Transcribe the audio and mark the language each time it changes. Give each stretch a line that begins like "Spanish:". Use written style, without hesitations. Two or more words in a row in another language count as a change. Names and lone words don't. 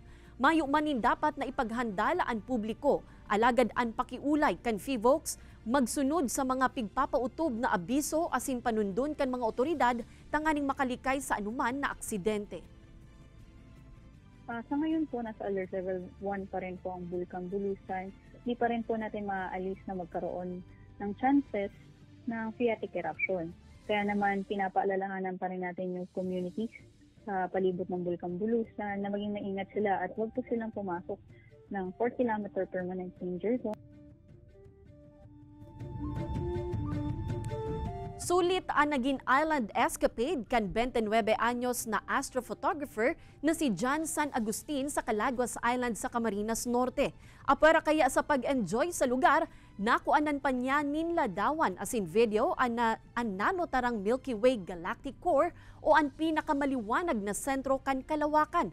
Bikol: Mayo manin dapat na ipaghandala ang publiko, alagad ang pakiulay kan FIVOX, magsunod sa mga pigpapautob na abiso asin panundon kan mga otoridad tanganing makalikay sa anuman na aksidente.
Filipino: Sa ngayon po, nasa alert level 1 pa rin po ang Bulkang Bulusan. Di pa rin po natin maaalis na magkaroon ng chances ng phreatic eruption. Kaya naman pinapaalalahanan pa rin natin yung communities sa palibot ng Bulkang Bulusan na maging maingat sila at huwag po silang pumasok ng 4 km
English: permanent danger zone.
Bikol: Sulit ang naging island escapade kan 29 anyos na astrophotographer na si John San Agustin sa Calaguas Island sa Camarines Norte. Apara kaya sa pag-enjoy sa lugar, nakuanan pa niya ninladawan asin video ang nanotarang Milky Way Galactic Core o ang pinakamaliwanag na sentro kan kalawakan.